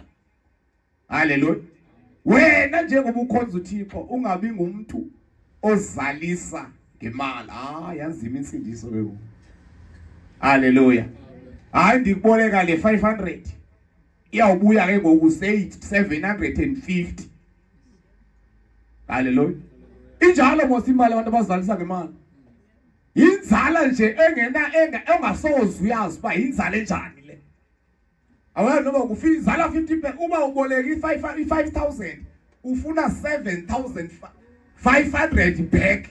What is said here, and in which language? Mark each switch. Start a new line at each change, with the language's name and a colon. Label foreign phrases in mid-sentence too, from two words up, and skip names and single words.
Xhosa: Hallelujah. Wena njengoba ukhonza uThixo ungabi ngumuntu ozalisa ngemali. Yanzima insindiso ke. Hallelujah. Hayi ndikuboleka le 500 iyawubuya ke ngoku say 750. Hallelujah. Injalo mos imali abantu abazalisa ngemali. Inzala nje engasoze uyazi uba inzala enjani le. Awona noma kufika izala 50%, uma uboleka i5000 ufuna 7500 back.